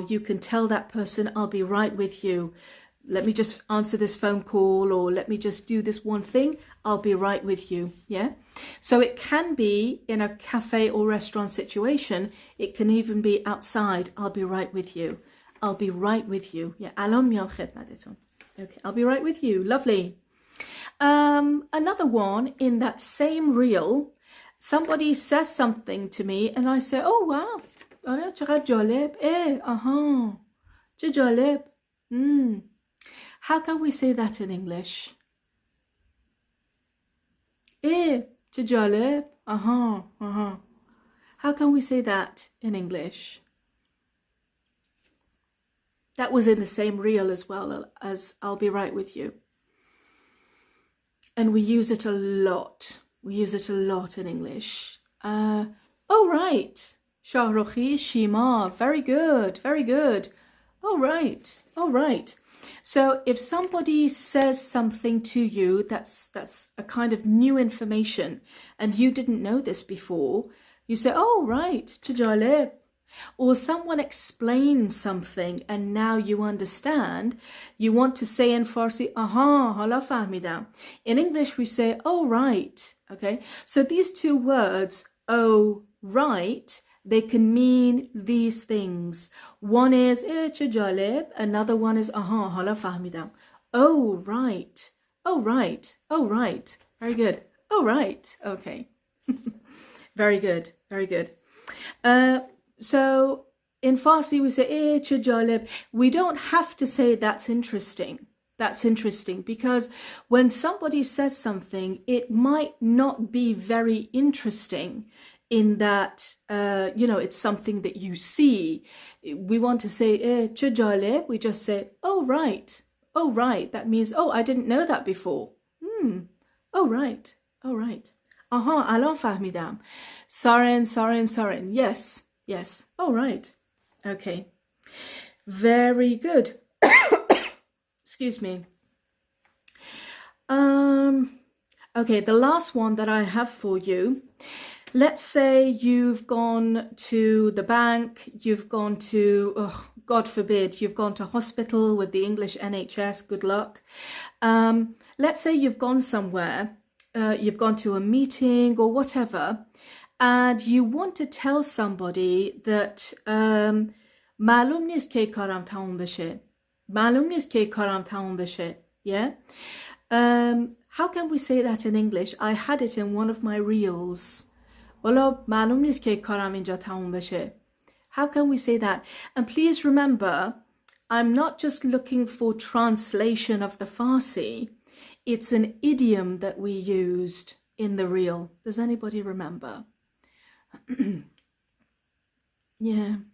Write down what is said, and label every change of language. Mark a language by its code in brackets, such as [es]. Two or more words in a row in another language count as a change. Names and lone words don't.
[en] You can tell that person, I'll be right with you. Let me just answer this phone call, or let me just do this one thing. I'll be right with you. Yeah. So it can be in a cafe or restaurant situation. It can even be outside. I'll be right with you. I'll be right with you. Yeah. [fa] الان میام خدمتتون. [en] Okay. I'll be right with you. Lovely. Another one in that same reel, somebody says something to me and I say, oh wow, [fa] آره چقدر جالب. آهان چه جالب. [en] How can we say that in English? [fa] چه جالب. آهان. [en] How can we say that in English? That was in the same reel as well as I'll be right with you. And we use it a lot. We use it a lot in English. Oh, right. Shahrukhi, Shima. Very good. Very good. Oh, right. Oh, right. So if somebody says something to you that's a kind of new information and you didn't know this before, you say, oh, right. [fa] چه جالب. [en] Or someone explains something and now you understand, you want to say in Farsi, [fa] aha, حالا فهمیدم. [en] In English we say, oh, right. Okay, so these two words, oh, right, they can mean these things. One is [fa] چه جالب, [en] another one is aha, [fa] حالا فهمیدم. [en] Oh, right. Oh, right. Oh, right. Very good. Oh, right. Okay. Very good. Very good. So in Farsi we say [fa] چه جالب. [en] We don't have to say that's interesting. That's interesting because when somebody says something, it might not be very interesting in that, it's something that you see. We want to say [fa] چه جالب. [en] We just say, oh, right. Oh, right. That means, oh, I didn't know that before. Oh, right. Oh, right. [fa] آها, الان فهمیدم. [en] Sorry. Yes. Yes. Oh, right. Okay. Very good. Excuse me. Okay, the last one that I have for you. Let's say you've gone to the bank, you've gone to, God forbid, you've gone to hospital with the English NHS, good luck. Let's say you've gone somewhere, you've gone to a meeting or whatever, and you want to tell somebody that [fa] معلوم نیست که کارم تموم بشه. معلوم نیست که کارم تموم بشه. [en] Yeah? How can we say that in English? I had it in one of my reels. [fa] والا معلوم نیست که کارم اینجا تموم بشه. [en] How can we say that? And please remember, I'm not just looking for translation of the Farsi. It's an idiom that we used in the reel. Does anybody remember? Yeah.